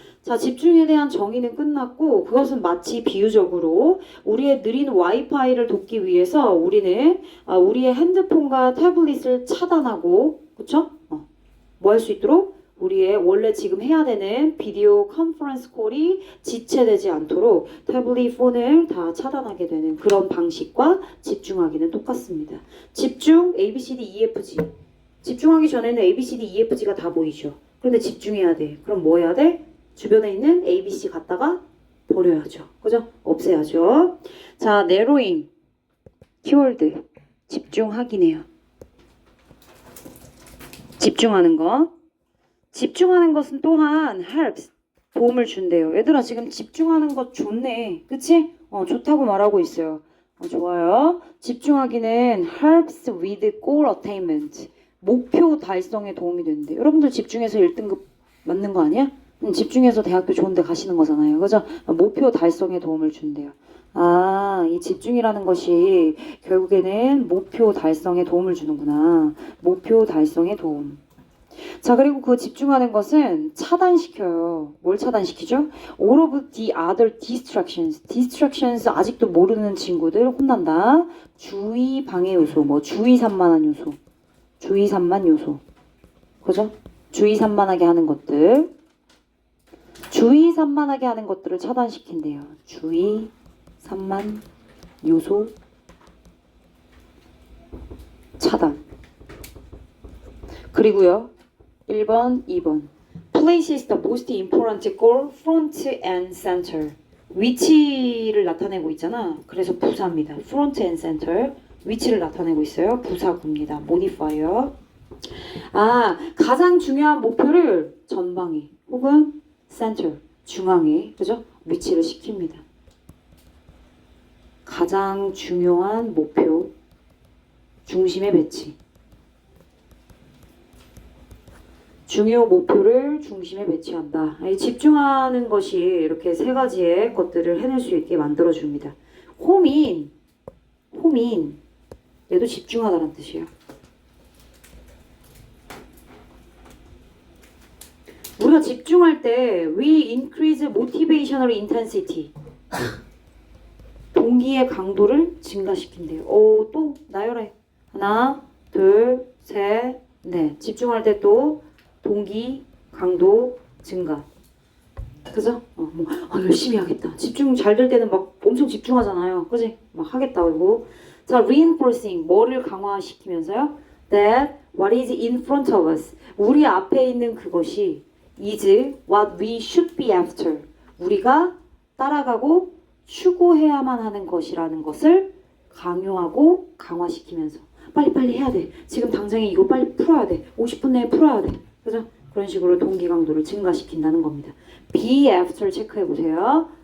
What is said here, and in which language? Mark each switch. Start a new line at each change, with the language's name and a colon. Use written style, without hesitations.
Korean: 자, 집중에 대한 정의는 끝났고 그것은 마치 비유적으로 우리의 느린 와이파이를 돕기 위해서 우리는 우리의 핸드폰과 태블릿을 차단하고 그쵸? 뭐 할 수 있도록? 우리의 원래 지금 해야 되는 비디오 컨퍼런스 콜이 지체되지 않도록 태블릿 폰을 다 차단하게 되는 그런 방식과 집중하기는 똑같습니다. 집중 A, B, C, D, E, F, G 집중하기 전에는 A, B, C, D, E, F, G가 다 보이죠. 그런데 집중해야 돼. 그럼 뭐 해야 돼? 주변에 있는 A, B, C 갖다가 버려야죠. 그죠? 없애야죠. 자, narrowing 키워드 집중하기네요. 집중하는 것. 집중하는 것은 또한 helps 도움을 준대요. 얘들아 지금 집중하는 것 좋네. 그치? 좋다고 말하고 있어요. 좋아요. 집중하기는
English: helps with goal attainment.
Korean: 목표 달성에 도움이 되는데 여러분들 집중해서 1등급 맞는 거 아니야? 집중해서 대학교 좋은 데 가시는 거잖아요. 그죠? 목표 달성에 도움을 준대요. 이 집중이라는 것이 결국에는 목표 달성에 도움을 주는구나. 목표 달성에 도움. 자, 그리고 그 집중하는 것은 차단시켜요. 뭘 차단시키죠?
English: All of the other distractions.
Korean: distractions 아직도 모르는 친구들 혼난다. 주의 방해 요소, 주의 산만한 요소. 주의 산만 요소. 그죠? 주의 산만하게 하는 것들. 주의 산만하게 하는 것들을 차단시킨대요. 주의 산만 요소 차단. 그리고요. 1번, 2번.
English: Places the most important goal front and center.
Korean: 위치를 나타내고 있잖아. 그래서 부사입니다.
English: front and center.
Korean: 위치를 나타내고 있어요. 부사구입니다. modifier. 가장 중요한 목표를 전방에 혹은 center, 중앙에, 그죠? 위치를 시킵니다. 가장 중요한 목표, 중심에 배치. 중요 목표를 중심에 배치한다. 집중하는 것이 이렇게 세 가지의 것들을 해낼 수 있게 만들어줍니다. 호민, 얘도 집중하다는 뜻이에요. 우리가 집중할 때
English: we increase motivational intensity.
Korean: 동기의 강도를 증가시킨대요. 또 나열해. 하나, 둘, 셋, 넷. 집중할 때 또 동기, 강도, 증가. 그죠? 열심히 하겠다. 집중 잘 될 때는 막 엄청 집중하잖아요. 그지? 막 하겠다. 그리고 자, reinforcing. 뭐를 강화시키면서요?
English: That what is in front of us.
Korean: 우리 앞에 있는 그것이
English: is what we should be after.
Korean: 우리가 따라가고 추구해야만 하는 것이라는 것을 강요하고 강화시키면서 빨리빨리 해야 돼. 지금 당장에 이거 빨리 풀어야 돼. 50분 내에 풀어야 돼. 그죠? 그런 식으로 동기 강도를 증가시킨다는 겁니다. be after 체크해 보세요.